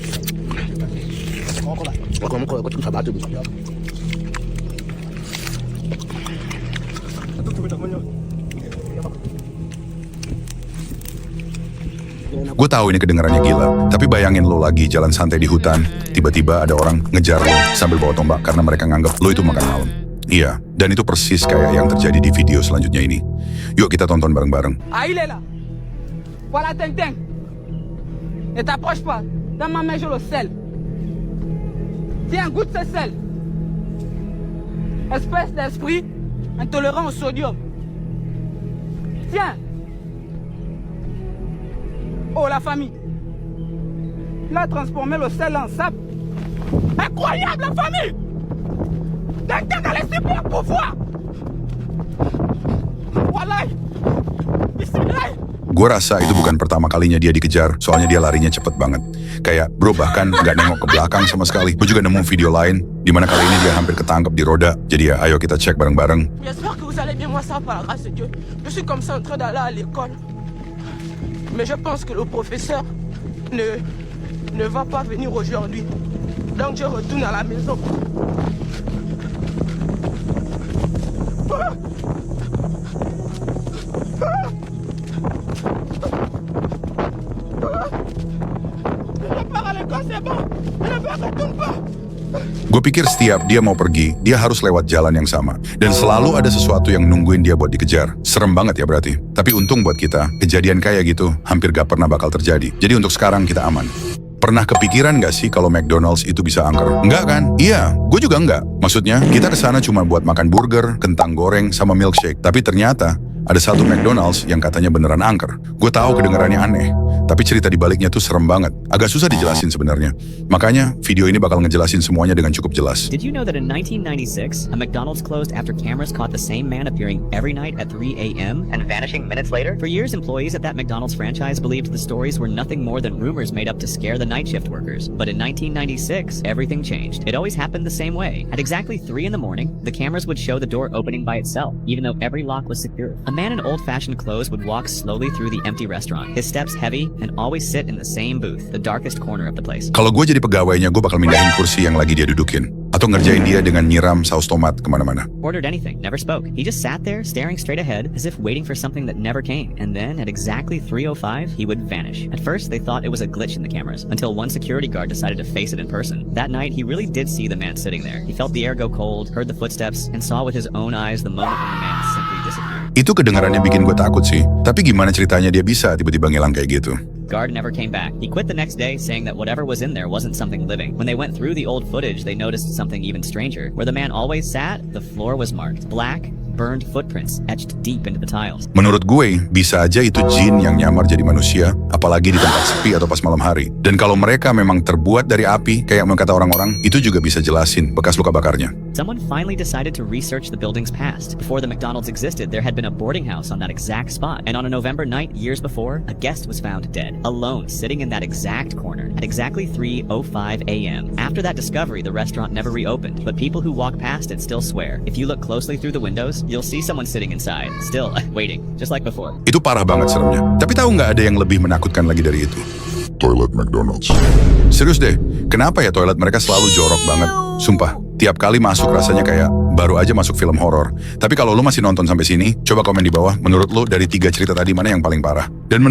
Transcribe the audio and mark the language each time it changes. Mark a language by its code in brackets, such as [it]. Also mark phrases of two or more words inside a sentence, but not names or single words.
[id] Gue tahu ini kedengarannya gila, tapi bayangin lo lagi jalan santai di hutan, tiba-tiba ada orang ngejar lo sambil bawa tombak karena mereka nganggap lo itu makan malam. Iya, dan itu persis kayak yang terjadi di video selanjutnya ini. Yuk kita tonton bareng-bareng. [fr] Ah, il est là. Voilà, Teng Teng. Ne t'approche pas. Dans ma main, j'ai le sel. Tiens, goûte ce sel. Espèce d'esprit intolérant au sodium. Tiens. Oh, la famille. Il a transformé le sel en sable. Incroyable, la famille. Teng Teng a les super pouvoirs. Wallah. Bismillah. [id] Gue rasa itu bukan pertama kalinya dia dikejar, soalnya dia larinya cepet banget. Kayak bro bahkan gak nengok ke belakang sama sekali. Gue juga nemu video lain, dimana kali ini dia hampir ketangkep di roda. Jadi ya ayo kita cek bareng-bareng. [fr] J'espère que vous allez bien, moi ça va par la grâce de Dieu. Je suis comme ça en train d'aller à l'école. Mais je pense que le professeur ne va pas venir aujourd'hui. Donc je retourne à la maison. Je repars à l'école, c'est bon. Je ne retourne pas. [id] Gue pikir setiap dia mau pergi, dia harus lewat jalan yang sama. Dan selalu ada sesuatu yang nungguin dia buat dikejar. Serem banget ya berarti. Tapi untung buat kita, kejadian kayak gitu hampir gak pernah bakal terjadi. Jadi untuk sekarang kita aman. Pernah kepikiran gak sih kalau McDonald's itu bisa angker? Enggak kan? Iya, gue juga enggak. Maksudnya, kita kesana cuma buat makan burger, kentang goreng, sama milkshake. Tapi ternyata, ada satu McDonald's yang katanya beneran angker. Gue tahu kedengarannya aneh, tapi cerita di baliknya tuh serem banget. Agak susah dijelasin sebenarnya. Makanya video ini bakal ngejelasin semuanya dengan cukup jelas. [en] Did you know that in 1996, a McDonald's closed after cameras caught the same man appearing every night at 3 a.m. and vanishing minutes later? For years, employees at that McDonald's franchise believed the stories were nothing more than rumors made up to scare the night shift workers. But in 1996, everything changed. It always happened the same way. At exactly 3 in the morning, the cameras would show the door opening by itself, even though every lock was secured. A man in old-fashioned clothes would walk slowly through the empty restaurant, his steps heavy, and always sit in the same booth, the darkest corner of the place. [id] Kalau gue jadi pegawainya, gue bakal mindahin kursi yang lagi dia dudukin. Atau ngerjain dia dengan nyiram saus tomat kemana-mana. [en] Ordered anything, never spoke. He just sat there, staring straight ahead, as if waiting for something that never came. And then, at exactly 3:05, he would vanish. At first, they thought it was a glitch in the cameras, until one security guard decided to face it in person. That night, he really did see the man sitting there. He felt the air go cold, heard the footsteps, and saw with his own eyes the moment when the man simply disappeared. [id] Itu kedengarannya bikin gue takut sih. Tapi gimana ceritanya dia bisa tiba-tiba ngilang kayak gitu? [en] Guard never came back. He quit the next day, saying that whatever was in there wasn't something living. When they went through the old footage, they noticed something even stranger. Where the man always sat, the floor was marked black, burned footprints etched deep into the tiles. [id] Menurut gue, bisa aja itu jin yang nyamar jadi manusia, apalagi di tempat sepi atau pas malam hari. Dan kalau mereka memang terbuat dari api, kayak yang kata orang-orang, itu juga bisa jelasin bekas luka bakarnya. [en] Someone finally decided to research the building's past. Before the McDonald's existed, there had been a boarding house on that exact spot. And on a November night years before, a guest was found dead, alone, sitting in that exact corner at exactly 3:05 a.m. After that discovery, the restaurant never reopened, but people who walk past it still swear. If you look closely through the windows, you'll see someone sitting inside, still waiting, just like before. [id] Itu parah banget seremnya. Tapi tahu nggak ada yang lebih menakutkan lagi dari itu? Toilet McDonald's. Serius deh, kenapa ya toilet mereka selalu jorok banget? Sumpah, tiap kali masuk rasanya kayak baru aja masuk film horor. Tapi kalau lu masih nonton sampai sini, coba komen di bawah, menurut lu dari 3 cerita tadi mana yang paling parah?